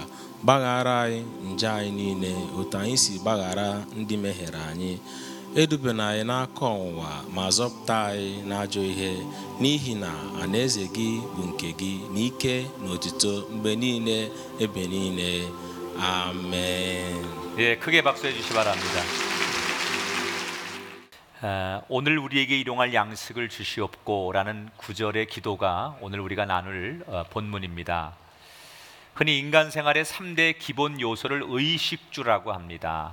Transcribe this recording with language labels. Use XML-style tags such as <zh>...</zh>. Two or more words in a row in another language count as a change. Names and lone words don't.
<ig>Gbaghara anyị njọ anyị niile otu anyị si gbaghara ndị mehiere anyị. Edubena anyị n'aka ọnwụnwa, ma zọpụta anyị n'ajọ ihe, n'ihi na alaeze gị bụ nke gị, na ike na otuto mgbe niile ebe niile.</ig> <ko>아멘. 예, 크게 박수해 주시기 바랍니다. 오늘 우리에게 일용할 양식을 주시옵고 라는 구절의 기도가 오늘 우리가 나눌 본문입니다. 흔히 인간 생활의 3대 기본 요소를 의식주라고 합니다.</ko>